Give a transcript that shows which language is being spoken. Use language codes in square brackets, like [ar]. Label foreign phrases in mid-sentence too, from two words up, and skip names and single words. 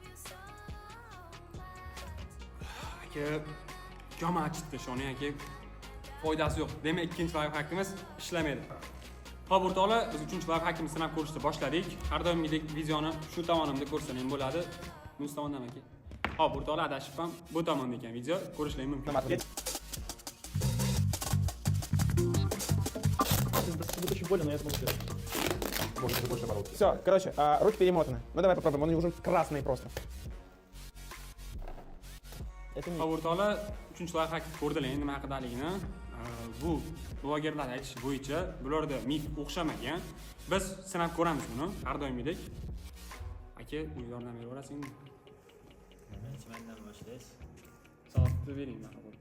[uz] Aka, joma achitdi shoni aka. Foydasi yo'q. Demak, ikkinchi live hackimiz ishlamaydi. Xo'p, o'rtoqlar, biz uchinchi live hackimizni sinab ko'rishni boshladik. Har doimgidek videoni shu tomonimda ko'rsam ham bo'ladi. Bunisi tomondan aka. Xo'p, o'rtoqlar, adashib ham bu tomonda ekan video ko'rishlar mumkin. [ru] Будет очень больно, но я смогу сделать. Все, короче, руки перемотаны. Ну давай попробуем, он уже красный просто. Это не. [uz] Xo'p, o'rtoqlar, uchinchi live hack ko'rdilar nima haqidaligini. Bu blogerlar aytish bo'yicha bularda mif o'xshamagan. Biz sinab ko'ramiz buni har doimgidek. Aka, u yordam beraverasizmi? Birinchi mendan boshlaysiz. Soatni bering marhamat.